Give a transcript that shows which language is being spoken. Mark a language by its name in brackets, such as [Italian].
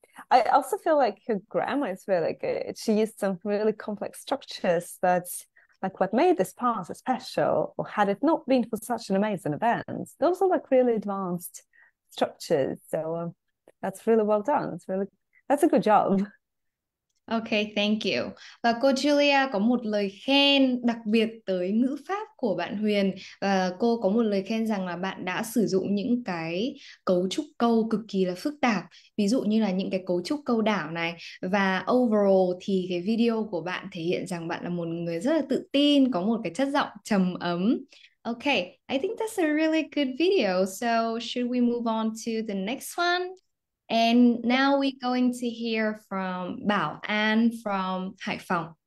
[English] I also feel like her grammar is really good. She used some really complex structures that's like what made this part special, or had it not been for such an amazing event. Those are like really advanced structures. So that's really well done. That's a good job. Okay, thank you. [Vietnamese] Và cô Julia có một lời khen đặc biệt tới ngữ pháp của bạn Huyền. Và cô có một lời khen rằng là bạn đã sử dụng những cái cấu trúc câu cực kỳ là phức tạp. Ví dụ như là những cái cấu trúc câu đảo này. Và overall thì cái video của bạn thể hiện rằng bạn là một người rất là tự tin, có một cái chất giọng trầm ấm. [English] Okay, I think that's a really good video. So should we move on to the next one? And now we're going to hear from Bảo An from Hải Phòng.